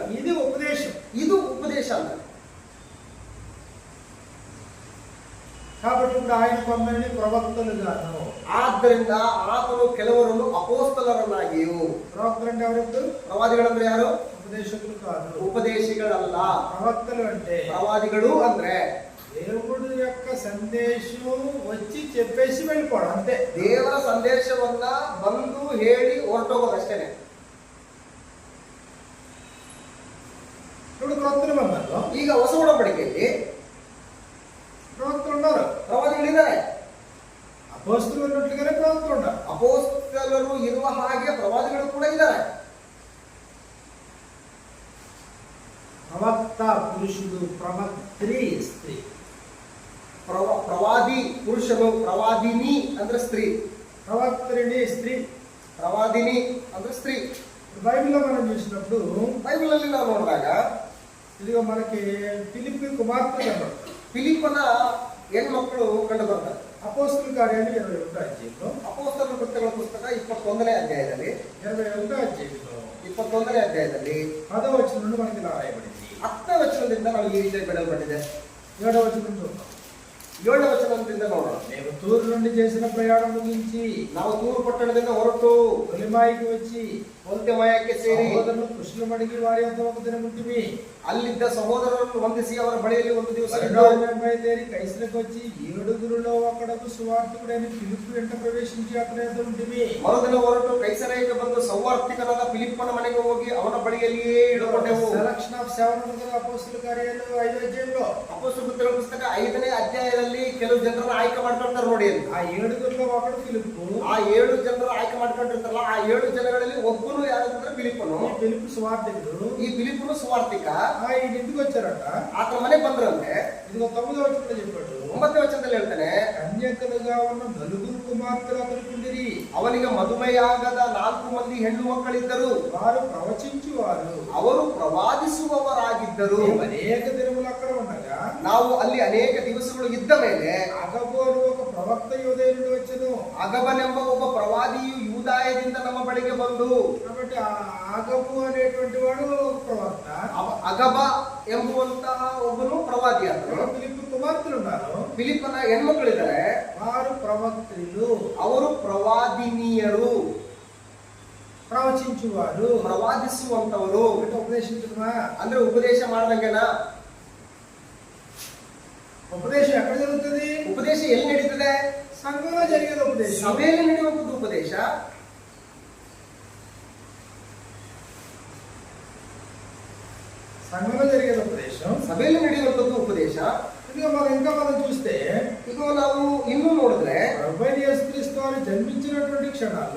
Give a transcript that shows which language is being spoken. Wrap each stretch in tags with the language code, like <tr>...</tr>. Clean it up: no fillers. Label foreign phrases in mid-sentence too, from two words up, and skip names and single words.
<te>ఇది ఉపదేశం.</te> <kn>ಇದು ಉಪದೇಶ ಅಂತ.</kn> <te>కాబట్టి ఇప్పుడు ఆయన కొందరిని ప్రవక్తలుగాను.</te> <kn>ಆದ್ದರಿಂದ ಆತನು ಕೆಲವರನ್ನು ಅಪೋಸ್ತಲರನ್ನಾಗಿಯೂ.</kn> <te>ప్రవక్తలు అంటే ఎవరు?</te> <kn>ಪ್ರವಾದಿಗಳಂದ್ರೆ ಯಾರು?</kn> <te>ఉపదేశకులు కాదు,</te> <kn>ಉಪದೇಶಿಗಳಲ್ಲ.</kn> <te>ప్రవక్తలు అంటే</te> <kn>ಪ್ರವಾದಿಗಳು ಅಂದ್ರೆ</kn> <te>దేవుడి యొక్క సందేశం వచ్చి చెప్పేసి వెళ్ళిపోవడం అంతే.</te> <kn>ದೇವರ ಸಂದೇಶವನ್ನ ಬಂದು ಹೇಳಿ ಹೊರಟೋಗೋದಷ್ಟೇನೆ.</kn> <te>ఇప్పుడు క్రొత్త నిబంధనలో</te> <kn>ಈಗ ಹೊಸ ಒಡಂಬಡಿಕೆಯಲ್ಲಿ</kn> <te>ప్రవక్తలు ఉన్నారు,</te> <kn>ಪ್ರವಾದಿಗಳಿದ್ದಾರೆ.</kn> <te>అపోస్తలులు ఉన్నట్లుగానే ప్రవక్తలు ఉన్నారు.</te> <kn>ಅಪೋಸ್ತಲರು ಇರುವ ಹಾಗೆ ಪ್ರವಾದಿಗಳು ಕೂಡ ಇದ್ದಾರೆ.</kn> <te>ప్రవక్త పురుషుడు, ప్రవక్త్రి స్త్రీ.</te> <kn>ಪ್ರವಾದಿ ಪುರುಷನು, ಪ್ರವಾದಿನಿ ಅಂದ್ರೆ ಸ್ತ್ರೀ.</kn> <te>ప్రవక్త్రిని స్త్రీ.</te> <kn>ಪ್ರವಾದಿನಿ ಅಂದ್ರೆ ಸ್ತ್రీ.</kn> <te>బైబిల్లో మనం చూసినప్పుడు</te> <kn>ಬೈಬಲ್ ಅಲ್ಲಿ ನಾವು ನೋಡಿದಾಗ</kn> <te>ఇదిగో మనకి ఫిలిప్పి కుమార్తె కనబడుతుంది.</te> <kn>ಫಿಲಿಪ್ಪನ ಹೆಣ್ಮಕ್ಳು ಕಂಡು ಬರ್ತಾರೆ.</kn> <te>అపోస్తలుల కార్యాలు 21వ అధ్యాయంలో,</te> <kn>ಅಪೊಸ್ತಲರ ಕೃತ್ಯಗಳ ಪುಸ್ತಕ 21ನೇ ಅಧ್ಯಾಯದಲ್ಲಿ</kn> <te>21వ అధ్యాయంలో</te> <kn>21ನೇ ಅಧ್ಯಾಯದಲ್ಲಿ</kn> <te>10వ వచనం నుండి మనకి ఇలా రాయబడింది.</te> <kn>10ನೇ ವಚನದಿಂದ ನಾವು ಈ ರೀತಿ ಬಿಡಲ್ಪಟ್ಟಿದೆ.</kn> <te>7వ వచనం చూద్దాం.</te> <kn>7ನೇ ವಚನದಿಂದ ನೋಡೋಣ.</kn> <te>మేము తూరు నుండి చేసిన ప్రయాణం ముగించి</te> <kn>ನಾವು ತೂರು ಪಟ್ಟಣದಿಂದ ಹೊರಟು</kn> <te>తొలిమాయికి వచ్చి</te> <kn>ಹೊಲ್ತೆಮಾಯಕ್ಕೆ ಸೇರಿ</kn> <te>సహోదరులు కుశలం అడిగి వారి యొద్ద ఒక దినం ఉంటిమి.</te> <kn>ಅಲ್ಲಿದ್ದ ಸಹೋದರರನ್ನು ವಂದಿಸಿ ಅವರ ಬಳಿಯಲ್ಲಿ ಒಂದು ದಿವಸ</kn> <te>బయలుదేరి కైసరకు వచ్చి 7గురిలో ఒకడకు సువార్తికుడైన ఫిలిప్పు వెంట ప్రవేశించి అతని యొద్ద ఉంటిమి.</te> <kn>ಮರುದಿನ ಹೊರಟು ಕೈಸರೈಗೆ ಬಂದು ಸೌವಾರ್ತಿಕನಾದ ಫಿಲಿಪ್ಪನ ಮನೆಗೆ ಹೋಗಿ ಅವನ ಬಳಿಯಲ್ಲಿಯೇ ಇಳುಕೊಂಡೆವು.</kn> <en>Selection of</en> <te>7 అపోస్తలుల కార్యాలు 5వ అధ్యాయంలో,</te> <kn>ಅಪೊಸ್ತಲರ ಕೃತ್ಯಗಳ ಪುಸ್ತಕ 5ನೇ ಅಧ್ಯಾಯದಲ್ಲಿ ಕೆಲವು ಜನರನ್ನ ಆಯ್ಕೆ ಮಾಡ್ಕೊಳ್ತಾರೆ ನೋಡಿ ಅಲ್ಲಿ.</kn> <te>ఆ 7గురిలో ఒకడు ఫిలిప్పు.</te> <kn>ಆ 7 ಜನರು ಆಯ್ಕೆ ಮಾಡ್ಕೊಂಡಿರ್ತಾರಲ್ಲ, ಆ 7 ಜನಗಳಲ್ಲಿ ಒಬ್ಬನು ಯಾರಂದ್ರೆ ಫಿಲಿಪ್ಪನು.</kn> <te>ఫిలిప్పు సువార్తికుడు.</te> <kn>ಈ ಫಿಲಿಪ್ಪನು ಸುವಾರ್ತಿಕ.</kn> <te>ఆయన ఇంటికి వచ్చారట.</te> <kn>ಆತನ ಮನೆಗೆ ಬಂದ್ರಂತೆ.</kn> <te>ఇదిగో 9వ వచనంలో చెప్పాడు,</te> <kn>9ನೇ ವಚನದಲ್ಲಿ ಹೇಳ್ತಾನೆ,</kn> <te>కన్యకలుగా ఉన్న 4 కుమార్తెలు అతనికి ఉండిరి.</te> <kn>ಅವನಿಗೆ ಮದುವೆಯಾಗದ 4 ಮಂದಿ ಹೆಣ್ಣು ಮಕ್ಕಳಿದ್ದರು.</kn> <te>వారు ప్రవచించువారు.</te> <kn>ಅವರು ಪ್ರವಾದಿಸುವವರಾಗಿದ್ದರು.</kn> <te>అనేక దినములు అక్కడ ఉండగా</te> <kn>ನಾವು ಅಲ್ಲಿ ಅನೇಕ ದಿವಸಗಳು ಇದ್ದ ಮೇಲೆ</kn> <te>అగబు అని ఒక ప్రవక్త యూదయ నుండి వచ్చెను.</te> <kn>ಅಗಬನೆಂಬ ಒಬ್ಬ ಪ್ರವಾದಿಯು ಯೂದಾಯದಿಂದ ನಮ್ಮ ಬಳಿಗೆ ಬಂದು,</kn> <te>కాబట్టి ఆ అగబు అనేటువంటి వాడు ప్రవక్త.</te> <kn>ಅಗಬ ಎಂಬುವಂತಹ ಒಬ್ಬನು ಪ್ರವಾದಿ. ಆತನು</kn> <te>ఫిలిప్పు కుమార్తెలు ఉన్నారు.</te> <kn>ಫಿಲಿಪ್ಪನ ಹೆಣ್ಮಕ್ಳಿದ್ದಾರೆ.</kn> <te>వారు ప్రవక్తులు.</te> <kn>ಅವರು ಪ್ರವಾದಿನಿಯರು,</kn> <te>ప్రవచించువారు,</te> <kn>ಪ್ರವಾದಿಸುವಂತವರು.</kn> <te>అంటే ఉపదేశించడమా?</te> <kn>ಅಂದ್ರೆ ಉಪದೇಶ ಮಾಡ್ದಂಗೆನಾ?</kn> <te>ఉపదేశం ఎక్కడ జరుగుతుంది?</te> <kn>ಉಪದೇಶ ಎಲ್ಲಿ ನಡೀತದೆ?</kn> <te>సంఘంలో జరిగేది ఉపదేశం.</te> <kn>ಸಭೆಯಲ್ಲಿ ನಡೆಯುವಂಥದ್ದು ಉಪದೇಶ.</kn> <te>సంఘంలో జరిగేది ఉపదేశం,</te> <kn>ಸಭೆಯಲ್ಲಿ ನಡೆಯುವಂಥದ್ದು ಉಪದೇಶ.</kn> <te>ఇంకా మనం చూస్తే</te> <kn>ಈಗ ನಾವು ಇನ್ನೂ ನೋಡಿದ್ರೆ</kn> <te>ప్రభువైన యేసుక్రీస్తు వారు జన్మించినటువంటి క్షణాల్లో,</te>